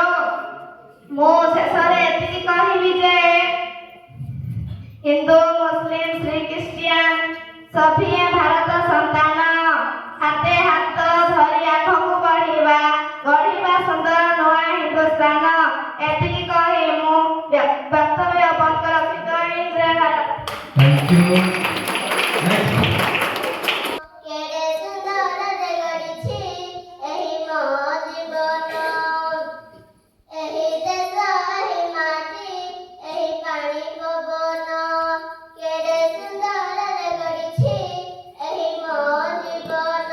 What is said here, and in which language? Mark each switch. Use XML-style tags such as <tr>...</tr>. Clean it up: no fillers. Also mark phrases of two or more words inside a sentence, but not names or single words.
<or>ମୁଁ ଶେଷରେ ଏତିକି କହିବି ଯେ ହିନ୍ଦୁ, ମୁସଲିମ, ଶିଖ, ଖ୍ରୀଷ୍ଟିଆନ ସଭିଏ ଭାରତ ସନ୍ତାନ। ହାତେ ହାତ ଧରି ଆଗକୁ ବଢିବା, ଗଢିବା ସୁନ୍ଦର ନୂଆ ହିନ୍ଦୁସ୍ତାନ। ଏତିକି କହି ମୁଁ ବକ୍ତବ୍ୟ ବନ୍ଦ ରଖିଦେବି। ଜୟ ଭାରତ।</or> <en>Thank you. Next.</en> <or>କେଡ଼େ ସୁନ୍ଦରରେ ଗଢ଼ିଛି ଏହି ମୋ ଜୀବନ। ଏହି ଦେଶ, ଏହି ମାଟି, ଏହି ପାଣି ପବନ। କେଡ଼େ ସୁନ୍ଦରରେ ଗଢ଼ିଛି ଏହି ମୋ ଜୀବନ।</or>